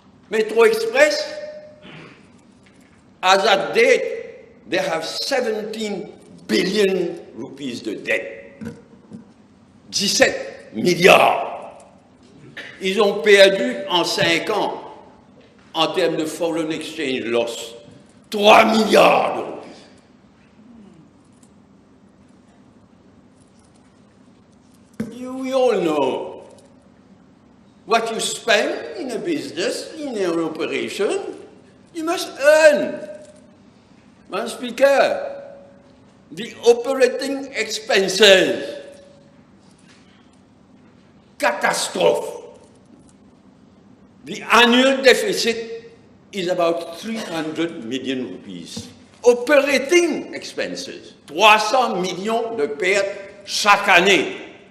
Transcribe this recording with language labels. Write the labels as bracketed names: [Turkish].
[English] Metro Express, as at date, they have 17 billion rupees de debt. [French] 17 milliards. Ils ont perdu en 5 ans, en termes de [English] foreign exchange loss, [French] 3 milliards de rupees. [English] We all know what you spend in a business, in an operation, you must earn. Madam Speaker, the operating expenses, catastrophe. The annual deficit is about 300 million rupees. Operating expenses, [French] 300 millions de pertes chaque année.